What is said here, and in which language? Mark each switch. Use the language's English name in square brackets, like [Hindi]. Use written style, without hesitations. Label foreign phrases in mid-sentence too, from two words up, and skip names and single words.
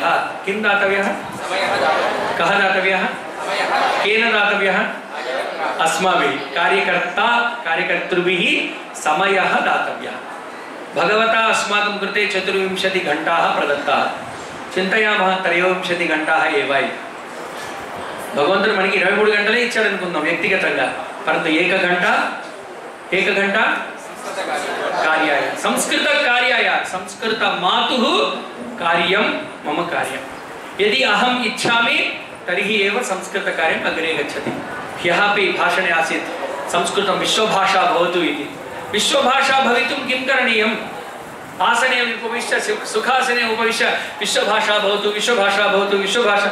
[Sanskrit] किं दातव्यः? कः दातव्यः? केन दातव्यः? अस्माभिः, कार्यकर्तृभिः समयः दातव्यः। भगवता अस्माकं कृते 24 घण्टाः प्रदत्ताः। चिन्तयामः 23 घण्टाः एव इति। [Telugu] భగవంతుడు మనకి 23 గంటలే ఇచ్చాడు అనుకుందాం వ్యక్తిగతంగా. [Sanskrit] పరంతు ఏక గంట కార్యాయ, సంస్కృత కార్యాయ, సంస్కృత మాతుః కార్యం మమ కార్యం. यदि अहम् इच्छामि तर्हि एव संस्कृत कार्यम् अग्रे गच्छति. ह्यः अपि भाषणे आसीत् संस्कृतं विश्वभाषा भवतु इति. विश्वभाषा भवितुं किं करणीयम्? आसने उपविश्य, सुखासने उपविश्य विश्वभाषा भवतु, विश्वभाषा भवतु, विश्वभाषा।